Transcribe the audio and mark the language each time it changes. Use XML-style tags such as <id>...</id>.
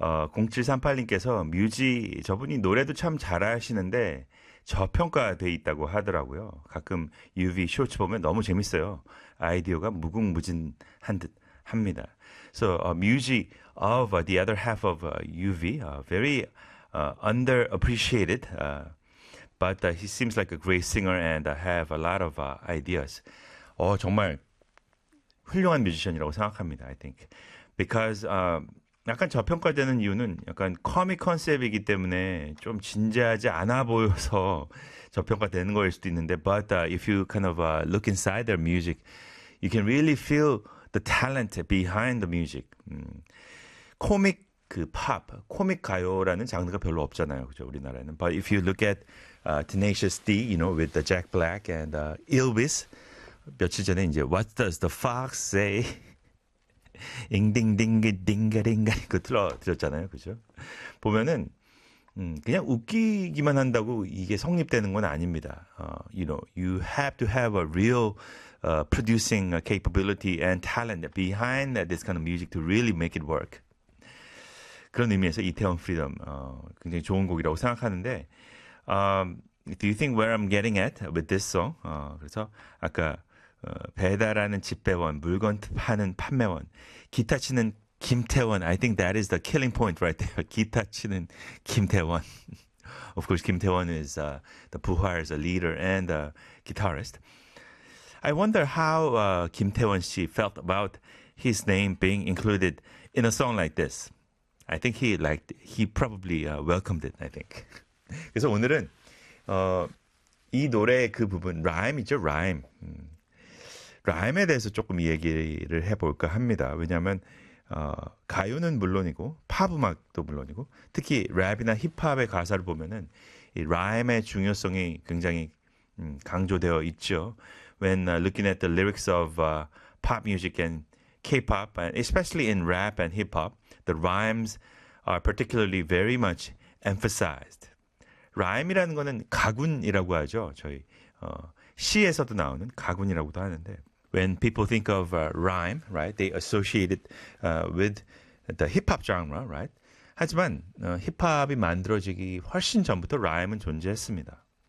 <ko>0738님께서 뮤지 저분이 노래도 참 잘하시는데 저평가돼 있다고 하더라고요. 가끔 UV 쇼츠 보면 너무 재밌어요. 아이디어가 무궁무진한 듯 합니다.</ko> <en>So music of the other half of UV, very underappreciated. But he seems like a great singer and have a lot of ideas.</en> <ko>정말 훌륭한 뮤지션이라고 생각합니다.</ko> <en>I think because</en> <ko>약간 저평가되는 이유는 약간 코믹 컨셉이기 때문에 좀 진지하지 않아 보여서 저평가되는 거일 수도 있는데,</ko> <en>but if you kind of look inside their music, you can really feel the talent behind the music.</en> <ko>코믹 그 팝, 코믹 가요라는 장르가 별로 없잖아요, 그죠? 우리나라에는.</ko> <en>But if you look at Tenacious D, you know, with the Jack Black and Elvis,</en> <ko>며칠 전에 이제</ko> <en>What Does the Fox Say?</en> <ko>잉딩딩딩가링가 이거 틀어드렸잖아요, 그죠? 보면은 그냥 웃기기만 한다고 이게 성립되는 건 아닙니다.</ko> <en>You know, you have to have a real producing capability and talent behind this kind of music to really make it work.</en> <ko>그런 의미에서 이태원 프리덤 굉장히 좋은 곡이라고 생각하는데,</ko> <en>Do you think where I'm getting at with this song?</en> <ko>그래서 아까 배달하는 집배원, 물건 파는 판매원, 기타 치는 김태원.</ko> <en>I think that is the killing point right there.</en> <ko>기타 치는 김태원.</ko> <en>Of course, 김태원 is the 부활, the leader and the guitarist. I wonder how 김태원 씨 felt about his name being included in a song like this. I think he liked. He probably welcomed it. I think.</en> <ko>그래서 오늘은 이 노래의 그 부분,</ko> <en>rhyme 있죠, rhyme.</en> <ko>라임에 대해서 조금 얘기를 해볼까 합니다. 왜냐하면 가요는 물론이고 팝음악도 물론이고 특히 랩이나 힙합의 가사를 보면은 이 라임의 중요성이 굉장히 강조되어 있죠.</ko> <en>When looking at the lyrics of pop music and K-pop, and especially in rap and hip-hop, the rhymes are particularly very much emphasized.</en> <ko>라임이라는 거는 가군이라고 하죠. 저희 시에서도 나오는 가군이라고도 하는데</ko> <en>When people think of rhyme, right, they associate it with the hip-hop genre, right?</en> <ko>하지만 힙합이 만들어지기 훨씬 전부터 rhyme은 존재했습니다.</ko>